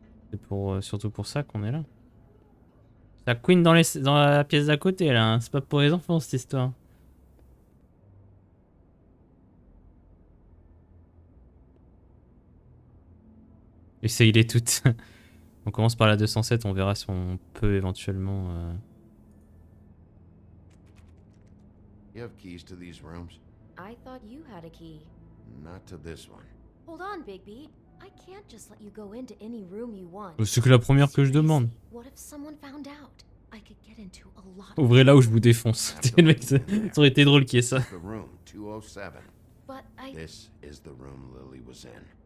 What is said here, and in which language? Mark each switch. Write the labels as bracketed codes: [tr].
[fr] C'est pour, surtout pour ça qu'on est là. Ça queen dans la pièce d'à côté là, hein. C'est pas pour les enfants cette histoire. Essayez-les toutes. On commence par la 207, on verra si on peut éventuellement... [en] You have keys to these rooms? I thought you had a key. Not to this one. Hold on, Bigby. I can't just let you go into any room you want. [fr] C'est que la première que je demande. [en] What if someone found out? I could get into a lot. [fr] Ouvrez là où je vous défonce. Le mec, ça aurait été drôle qu'il y ait ça. [en] The room 207. But I... This is the room Lily was in.